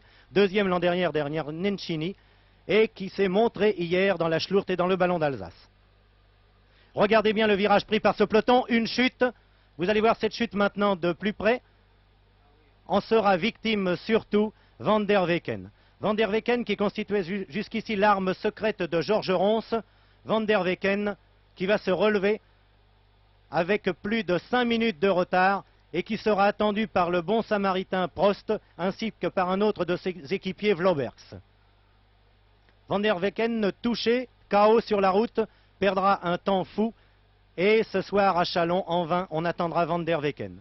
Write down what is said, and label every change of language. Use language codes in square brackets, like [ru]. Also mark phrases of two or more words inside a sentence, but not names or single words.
[fr] Deuxième l'an dernier, derrière Nencini. Et qui s'est montré hier dans la Schlourte et dans le Ballon d'Alsace. Regardez bien le virage pris par ce peloton, une chute. Vous allez voir cette chute maintenant de plus près. En sera victime surtout Van der Weken. Van der Weken qui constituait jusqu'ici l'arme secrète de Georges Ronce. Van der Weken qui va se relever avec plus de 5 minutes de retard et qui sera attendu par le bon samaritain Prost ainsi que par un autre de ses équipiers Vlobergs. Van der Weken touché, KO sur la route, perdra un temps fou et ce soir à Châlons, en vain, on attendra Van der Weken.